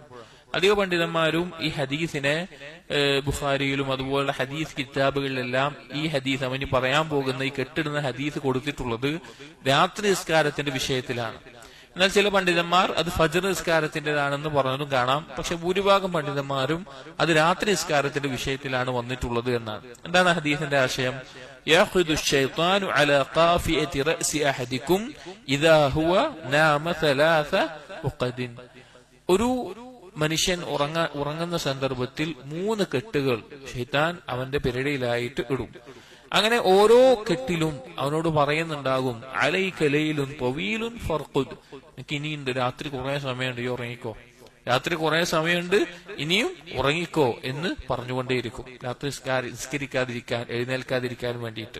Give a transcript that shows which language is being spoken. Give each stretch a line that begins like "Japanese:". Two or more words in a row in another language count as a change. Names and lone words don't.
Malayalam: അധിക പണ്ഡിതന്മാരും ഈ ഹദീസിനെ ബുഖാരിയിലും അതുപോലുള്ള ഹദീസ് കിതാബുകളിലെല്ലാം ഈ ഹദീസ്, അവന് പറയാൻ പോകുന്ന ഈ കെട്ടിടുന്ന ഹദീസ് കൊടുത്തിട്ടുള്ളത് രാത്രി നിസ്കാരത്തിന്റെ വിഷയത്തിലാണ്. എന്നാൽ ചില പണ്ഡിതന്മാർ അത് ഫജ്ർ നിസ്കാരത്തിന്റേതാണെന്ന് പറഞ്ഞതും കാണാം. പക്ഷെ ഭൂരിഭാഗം പണ്ഡിതന്മാരും അത് രാത്രി നിസ്കാരത്തിന്റെ വിഷയത്തിലാണ് വന്നിട്ടുള്ളത് എന്നാണ്. എന്താണ് ഹദീസിന്റെ ആശയം?
Arabic: يأخذ الشيطان على قافية رأس أحدكم إذا هو نام 3 عقد.
Malayalam: ഒരു മനുഷ്യൻ ഉറങ്ങുന്ന സന്ദർഭത്തിൽ 3 കെട്ടുകൾ ശൈത്താൻ അവന്റെ പിരടിയിലായിട്ട് ഇടും. അങ്ങനെ ഓരോ കെട്ടിലും അവനോട് പറയുന്നുണ്ടാകും,
Arabic: عليك ليل طويل فارقد,
Malayalam: എനിക്ക് ഇനിയുണ്ട്, രാത്രി കുറെ സമയമുണ്ട്, ഈ ഉറങ്ങിക്കോ രാത്രി കുറെ സമയമുണ്ട്, ഇനിയും ഉറങ്ങിക്കോ എന്ന് പറഞ്ഞുകൊണ്ടേയിരിക്കും, രാത്രി നിസ്കരിക്കാതിരിക്കാൻ, എഴുന്നേൽക്കാതിരിക്കാൻ വേണ്ടിയിട്ട്.